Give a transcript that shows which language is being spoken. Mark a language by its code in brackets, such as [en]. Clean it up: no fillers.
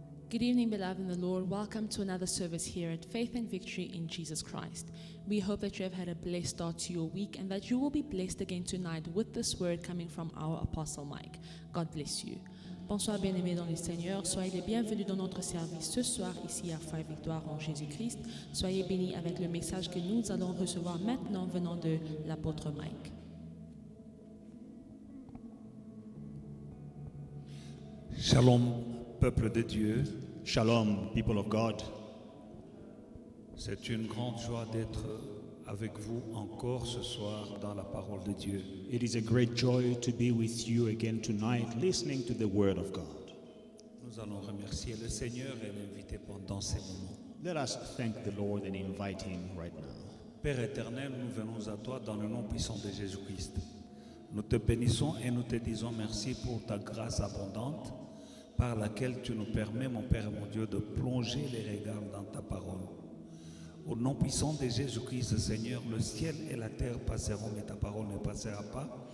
[en] Good evening, beloved in the Lord. Welcome to another service here at Faith and Victory in Jesus Christ. We hope that you have had a blessed start to your week and that you will be blessed again tonight with this word coming from our Apostle Mike. God bless you. [fr] Bonsoir, bien-aimés dans le Seigneur. Soyez les bienvenus dans notre service ce soir ici à Faith Victoire en Jésus-Christ. Soyez bénis avec le message que nous allons recevoir maintenant venant de l'apôtre Mike. Shalom, peuple de Dieu. [en] Shalom, people of God. [fr] C'est une grande joie d'être avec vous encore ce soir dans la parole de Dieu. [en] It is a great joy to be with you again tonight, listening to the Word of God. [fr] Nous allons remercier le Seigneur et l'inviter pendant ces moments. [en] Let us thank the Lord and invite Him right now. [fr] Père éternel, nous venons à toi dans le nom puissant de Jésus-Christ. Nous te bénissons et nous te disons merci pour ta grâce abondante par laquelle tu nous permets, mon Père et mon Dieu, de plonger les regards dans ta parole. Au nom puissant de Jésus-Christ, Seigneur, le ciel et la terre passeront, mais ta parole ne passera pas.